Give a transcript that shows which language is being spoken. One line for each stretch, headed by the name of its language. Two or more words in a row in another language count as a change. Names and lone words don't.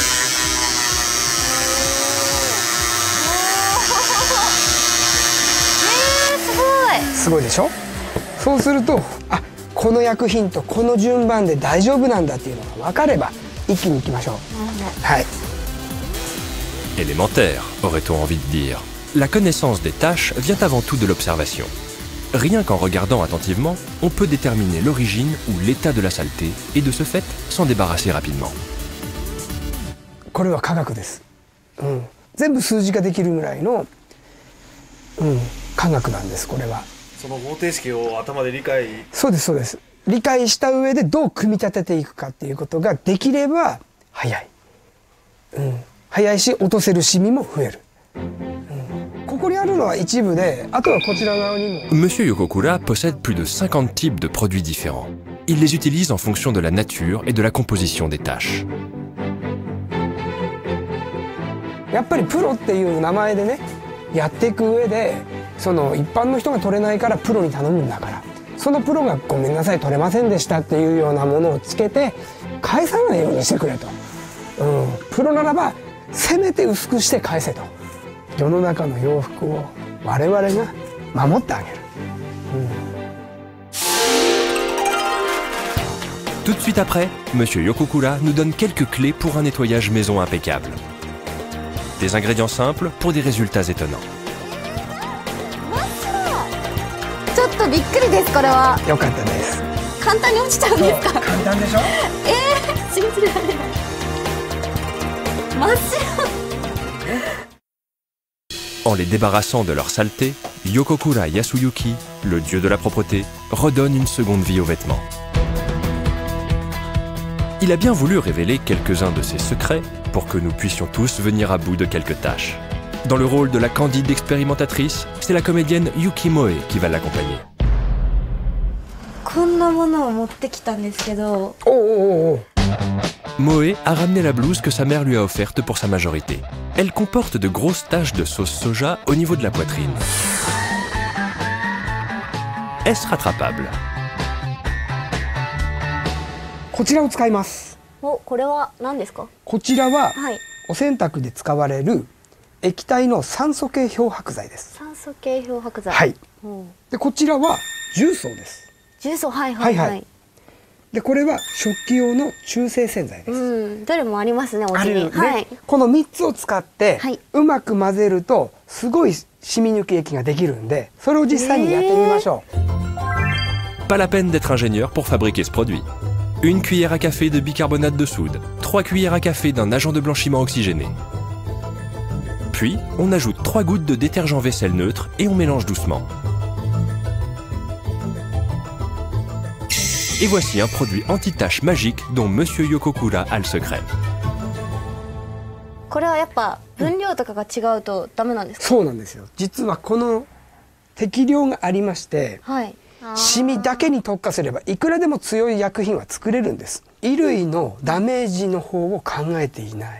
Japanese: すごいでしょ。そうすると、あ、この薬品とこの順番で大丈夫なんだっていうのが分かれば一気にいきましょう。はい。
French: Élémentaire, aurait-on envie de dire. La connaissance des tâches vient avant tout de l'observation. Rien qu'en regardant attentivement, on peut déterminer l'origine ou l'état de la saleté et de ce fait s'en débarrasser rapidement.
Japanese: これは科学です。全部数字ができるぐらいの、科学なんです。これは。その方程式を頭で理解。そうですそうです。理解した上でどう組み立てていくかっていうことができれば早い。早いし落とせるシミも増える。ここにあるのは一部で、あとはこちら側にも。
French: Monsieur Yokokura possède plus de 50 types de produits différents. Il les utilise en fonction de la nature et de la composition des tâches.
Japanese: やっぱりプロっていう名前でね、やっていく上で、その一般の人が取れないからプロに頼むんだから、そのプロがごめんなさい取れませんでしたっていうようなものをつけて返さないようにしてくれと。プロならばせめて薄くして返せと。世の中の洋服を我々が守ってあげる。
French: Tout de suite après, Monsieur Yokokura nous donne quelques clés pour un nettoyage maison impeccable. Des ingrédients simples pour des résultats étonnants.
Japanese: ちょっとびっくりです。これはよかったです。簡単に落ちちゃうんですか。簡単でしょ。信じられない。真っ白。
French: En les débarrassant de leur saleté, Yokokura Yasuyuki, le dieu de la propreté, redonne une seconde vie aux vêtements. Il a bien voulu révéler quelques-uns de ses secrets pour que nous puissions tous venir à bout de quelques tâches. Dans le rôle de la candide expérimentatrice, c'est la comédienne Yuki Moe qui va l'accompagner.
Japanese: こんなものを持ってきたんですけど。おおおお。
French: Moe a ramené la blouse que sa mère lui a offerte pour sa majorité. Elle comporte de grosses taches de sauce soja au niveau de la poitrine. Est-ce rattrapable?
Japanese: こちらを使います。お、これは何ですか？こちらははい。お洗濯で使われる液体の酸素系漂白剤です。酸素系漂白剤。はい。うん。でこちらは重曹です。重曹、はいはいはい。はいはいでこれは食器用の中性洗剤です。うん。どれもありますね、お家に。あるね、はい。この3つを使って、はい、うまく混ぜるとすごい染み抜き液ができるんで、それを実際にやってみましょう。
French: Pas la peine d'être ingénieur pour fabriquer ce produit. Une cuillère à café de bicarbonate de soude, 3 cuillères à café d'un agent de blanchiment oxygéné. Puis, on ajoute 3 gouttes de détergent vaisselle neutre et on mélange doucement. Et voici un produit anti-tache magique dont Monsieur Yokokura a le secret.
Japanese: これはやっぱ分量とかが違うとダメなんですか？そうなんですよ。実はこの適量がありまして、はい。シミだけに特化すればいくらでも強い薬品は作れるんです。衣類のダメージの方を考えていない。